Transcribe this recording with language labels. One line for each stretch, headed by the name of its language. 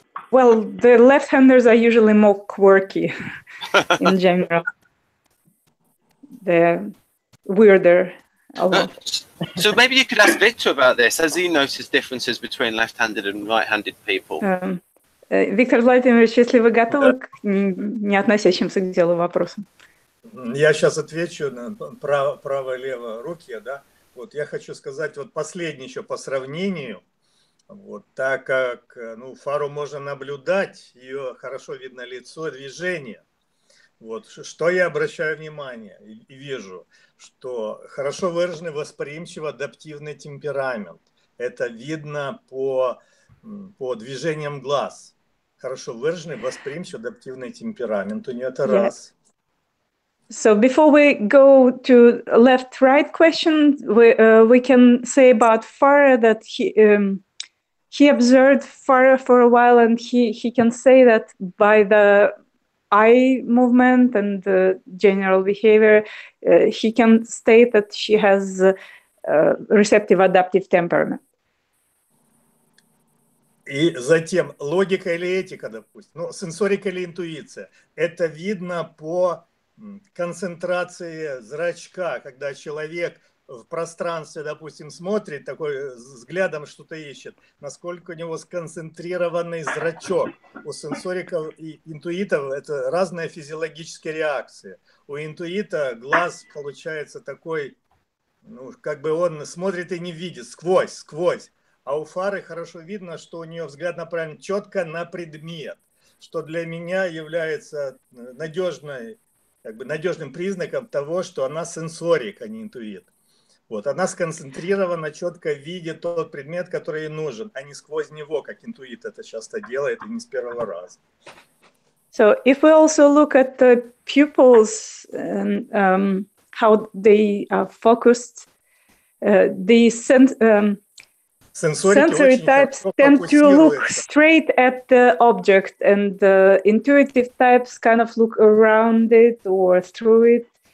English: Well, the left-handers are usually more quirky in general. They're weirder. So maybe you could ask Victor about this. Has he noticed differences between left-handed and right-handed people?
Russian: Виктор Владимирович, если вы готовы к не относящимся к делу вопросам. Я сейчас отвечу на право-лево руки, да. Вот я хочу сказать, вот последний еще по сравнению. Вот, так как Фару можно наблюдать, ее хорошо видно лицо, движение. Вот, что я обращаю внимание и вижу, что хорошо выраженный восприимчиво-адаптивный темперамент. Это видно по движениям глаз. Хорошо выраженный восприимчиво-адаптивный темперамент. У нее это раз.
English: So before we go to left-right question, we can say about Farrah that he observed Farrah for a while, and he can say that by the eye movement and the general behavior, he can state that she has receptive adaptive temperament.
Russian: И затем логика или этика, допустим, сенсорика или интуиция. Это видно по концентрации зрачка, когда человек в пространстве, допустим, смотрит такой взглядом, что-то ищет, насколько у него сконцентрированный зрачок. У сенсориков и интуитов это разные физиологические реакции. У интуита глаз получается такой, как бы он смотрит и не видит, сквозь. А у Фары хорошо видно, что у нее взгляд направлен четко на предмет, что для меня является надежным признаком того, что она сенсорик, а не интуит. Вот, она сконцентрирована, четко видит тот предмет, который ей нужен, а не сквозь него, как интуит это часто делает, и не с первого раза.
English: So if we also look at the pupils and how they are focused, the sensory types tend to look straight at the object, and the intuitive types kind of look around it or through it.